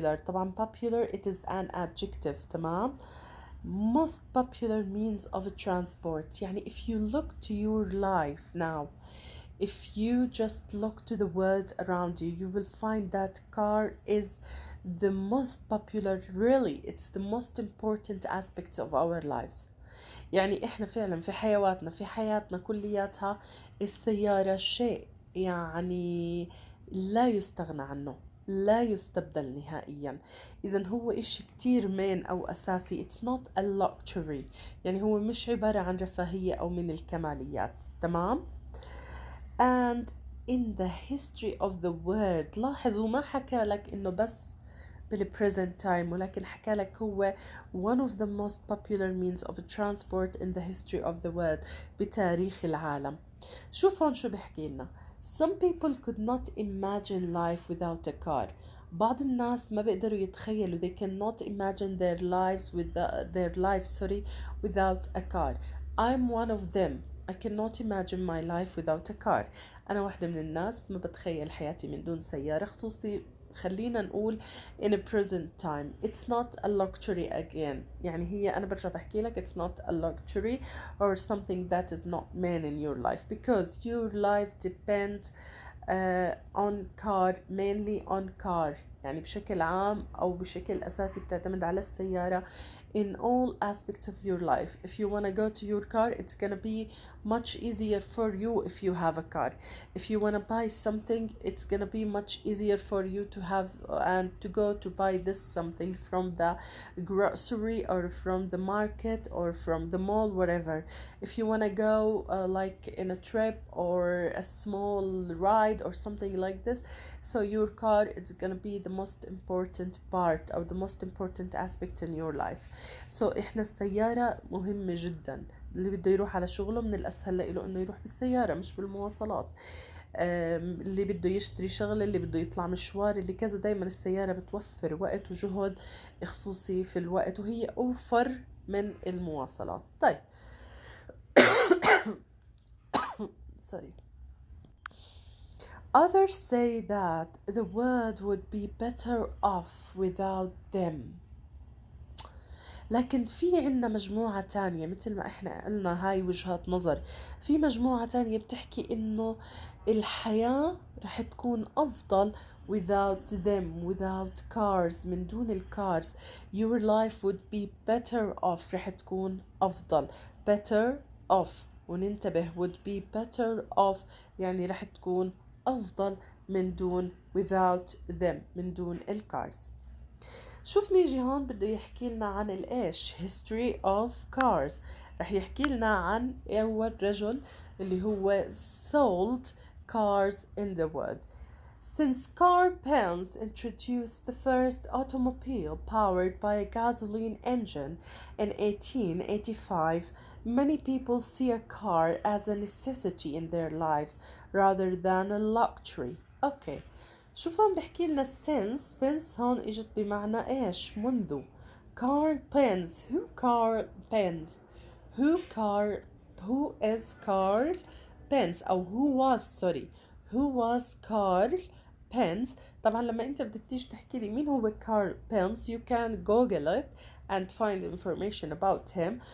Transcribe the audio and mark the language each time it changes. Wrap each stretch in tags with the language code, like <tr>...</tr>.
<en>طبعا popular it is an adjective،</en> <ar>تمام.</ar> <en>most popular means of transport،</en> <ar>يعني</ar> <en>if you look to your life now, if you just look to the world around you, you will find that car is the most popular. Really, it's the most important aspect of our lives.</en> <ar>يعني إحنا فعلا في حياتنا كلياتها السيارة شيء يعني لا يستغنى عنه، لا يستبدل نهائيا. إذن هو إشي كتير مين أو أساسي.</ar> <en>it's not a luxury،</en> <ar>يعني هو مش عبارة عن رفاهية أو من الكماليات، تمام.</ar> <en>and in the history of the world،</en> <ar>لاحظوا ما حكى لك إنه بس</ar> <en>بالpresent time،</en> <ar>ولكن حكى لك هو</ar> <en>one of the most popular means of transport in the history of the world،</en> <ar>بتاريخ العالم. شوف هون شو بحكي لنا.</ar> <en>some people could not imagine life without a car.</en> <ar>بعض الناس ما بيقدروا يتخيلوا</ar> <en>they cannot imagine their lives without a car. I'm one of them. I cannot imagine my life without a car.</en> <ar>أنا واحدة من الناس ما بتخيل حياتي من دون سيارة، خصوصي خلينا نقول</ar> <en>in a present time. It's not a luxury again،</en> <ar>يعني هي أنا برجع بحكي لك</ar> <en>it's not a luxury or something that is not meant in your life because your life depends on car, mainly on car،</en> <ar>يعني بشكل عام أو بشكل أساسي بتعتمد على السيارة</ar> <en>in all aspects of your life. If you want to go to your car, it's gonna be much easier for you if you have a car. If you want to buy something, it's gonna be much easier for you to have and to go to buy this something from the grocery or from the market or from the mall, whatever. If you want to go like in a trip or a small ride or something like this, so your car it's gonna be the most important part or the most important aspect in your life. so</en> <ar>احنا السيارة مهمة جدا. اللي بده يروح على شغله من الأسهل له إنه يروح بالسيارة مش بالمواصلات. اللي بده يشتري شغله، اللي بده يطلع مشوار، اللي كذا، دايما السيارة بتوفر وقت وجهد، خصوصي في الوقت، وهي أوفر من المواصلات. طيب</ar> <en>sorry. Others say that the world would be better off without them.</en> <ar>لكن في عنا مجموعة تانية، مثل ما احنا قلنا هاي وجهات نظر، في مجموعة تانية بتحكي انه الحياة رح تكون افضل</ar> <en>without them, without cars،</en> <ar>من دون الكارز.</ar> <en>your life would be better off،</en> <ar>رح تكون افضل. better off، وننتبه</ar> <en>would be better off</en> <ar>يعني رح تكون افضل من دون</ar> <en>without them،</en> <ar>من دون الكارز. شوف نيجي هون بده يحكي لنا عن الايش</ar> <en>history of cars.</en> <ar>رح يحكي لنا عن اول رجل اللي هو</ar> <en>sold cars in the world. Since car parents introduced the first automobile powered by a gasoline engine in 1885, many people see a car as a necessity in their lives rather than a luxury. Okay.</en> <ar>شوف هون بحكي لنا</ar> <en>since</en> <ar>هون اجت بمعنى ايش؟ منذ.</ar> <en>Carl Benz. Who is Carl Benz</en> <ar>أو</ar> <en>who was Carl Benz.</en> <ar>طبعا لما انت بدك تيجي تحكي لي مين هو</ar> <en>Carl Benz you can google it and find information about him.</en>